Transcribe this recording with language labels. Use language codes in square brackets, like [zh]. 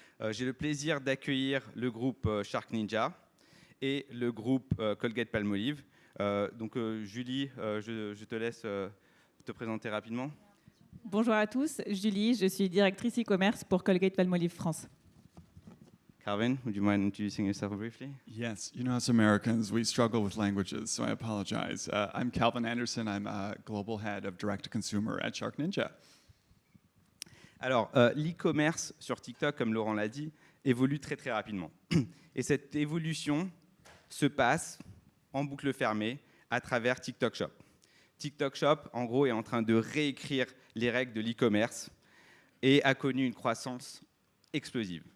[fr] J'ai le plaisir d'accueillir le groupe Shark Ninja et le groupe Colgate-Palmolive. Julie, je te laisse te présenter rapidement. Bonjour à tous, Julie, je suis directrice e-commerce pour Colgate-Palmolive France. [en] Calvin, would you mind introducing yourself briefly? Yes, you know, as Americans, we struggle with languages, so I apologize. I'm Calvin Anderson. I'm a global head of direct-to-consumer at Shark Ninja. [fr] Alors, l'e-commerce sur TikTok, comme Laurent l'a dit, évolue très très rapidement. Et cette évolution se passe en boucle fermée à travers TikTok Shop. TikTok Shop, en gros, est en train de réécrire les règles de l'e-commerce et a connu une croissance explosive.